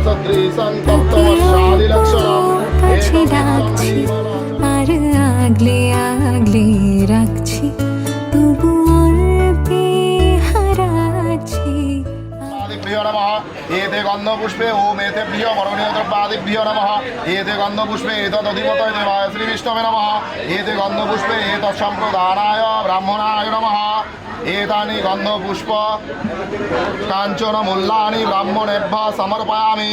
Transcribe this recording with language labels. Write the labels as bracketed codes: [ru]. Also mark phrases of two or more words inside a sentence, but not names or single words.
[bn] কাছে ডাকছি আর আগলে আগলে রাখছি তবু অল্পে হারাচ্ছি [sa] आदिभ्यो नमः एते गन्धपुष्पे ओम एतेभ्यो वरुणीय द्रव्यादिभ्यो नमः एते गन्धपुष्पे एतदधिपतये देवाय श्रीविष्णवे नमः एते गन्धपुष्पे एतत्सम्प्रदानाय ब्राह्मणाय नमः एतानि गन्धपुष्प काञ्चन मूल्यानि ब्राह्मणेभ्यः समर्पयामि